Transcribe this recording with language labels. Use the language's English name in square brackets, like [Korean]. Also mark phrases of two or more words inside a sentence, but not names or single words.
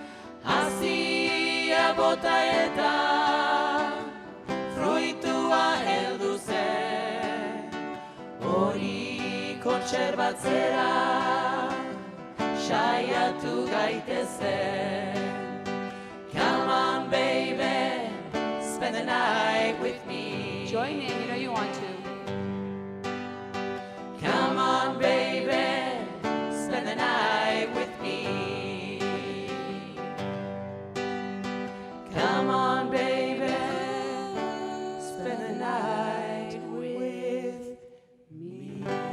[Basque] Hazia bota eta fruitua heldu zen Hori kontserbatzera saiatu gaitezen [English] Come on baby, spend the night with me Join in, you know you want to. Come on baby, spend the night with me Come on baby, spend the night with me